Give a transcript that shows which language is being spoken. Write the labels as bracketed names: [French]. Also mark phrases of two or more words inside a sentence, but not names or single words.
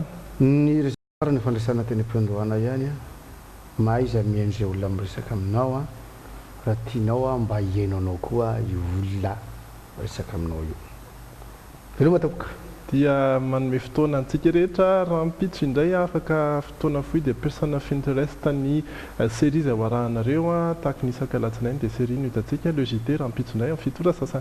[Malagasy] Ny resaka farany fandraisana teny am-piandohana ihany maiza miendry olona miresaka aminao raha tianao mba hihainao anao koa io olona resaka aminao io. Veloma matapoka. Dia manome fotoana antsika rehetra raha mpitso indray afaka fotoana fohy dia person of interest ny série izay hoarahanareo tahaka ny isaka alatsinainy dia série no hitantsika [French] le JT [Malagasy] raha mpitso indray amin'ny fitora sasany.